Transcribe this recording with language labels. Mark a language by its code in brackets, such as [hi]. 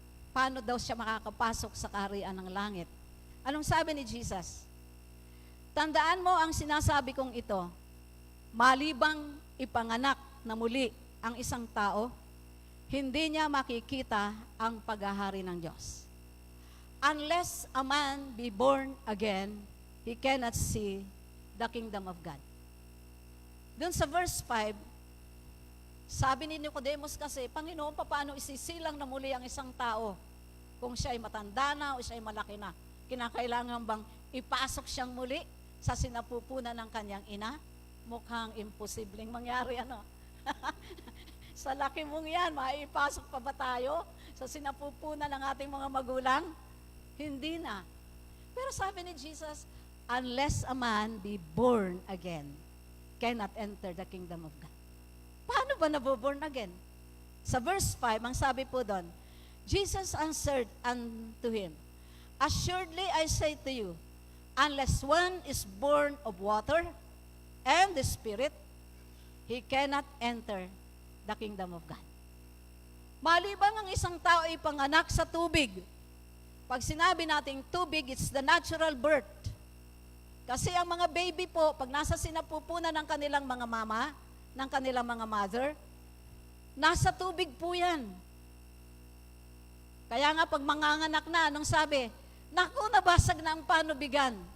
[tl] Paano daw siya makakapasok sa kaharian ng langit? Anong sabi ni Jesus? Tandaan mo ang sinasabi kong ito, malibang ipanganak na muli ang isang tao, hindi niya makikita ang paghahari ng Diyos. [en] Unless a man be born again, he cannot see the kingdom of God. [tl] Doon sa verse 5, sabi ni Nicodemus kasi, Panginoon, paano isisilang na muli ang isang tao kung siya ay matanda na o siya ay malaki na? Kinakailangan bang ipasok siyang muli sa sinapupunan ng kanyang ina? Mukhang imposibleng mangyari, ano? Sa laki mong yan, maipasok pa ba tayo sa sinapupunan ng ating mga magulang? Hindi na. Pero sabi ni Jesus, [en] unless a man be born again, cannot enter the kingdom of God. [tl] Paano ba naboborn again? Sa verse 5, ang sabi po doon, [en] Jesus answered unto him, assuredly I say to you, unless one is born of water and the Spirit, he cannot enter the kingdom of God. [tl] Maliban ang isang tao ay panganak sa tubig. Pag sinabi nating tubig, [en] it's the natural birth. [tl] Kasi ang mga baby po, pag nasa sinapupunan ng kanilang mga mama, ng kanilang mga mother, nasa tubig po yan. Kaya nga pag manganganak na, anong sabi? Naku, nabasag na ang panubigan.